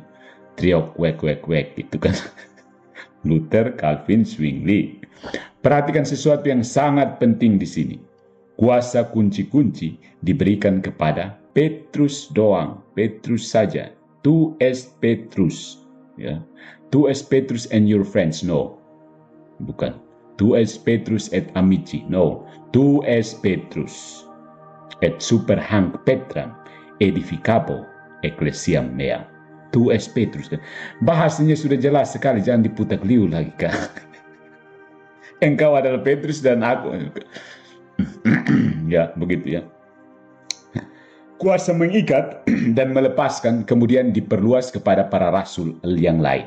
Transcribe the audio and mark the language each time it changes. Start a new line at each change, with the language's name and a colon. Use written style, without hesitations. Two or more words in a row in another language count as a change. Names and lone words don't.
Indonesian: Trio wek gitu kan. Luther, Calvin, Zwingli. Perhatikan sesuatu yang sangat penting di sini. Kuasa kunci-kunci diberikan kepada Petrus doang, Petrus saja.
Latin: Tu es Petrus, ya. Tu es Petrus
English: and your friends,
Latin: no.
Indonesian: Bukan.
Latin: Tu es Petrus et amici, no. Tu es Petrus et super hanc Petram edificabo ecclesiam mea. Tu es Petrus.
Indonesian: Bahasanya sudah jelas sekali, jangan diputar liu lagi kan. Engkau adalah Petrus dan aku. Ya, begitu ya. Kuasa mengikat dan melepaskan kemudian diperluas kepada para rasul yang lain.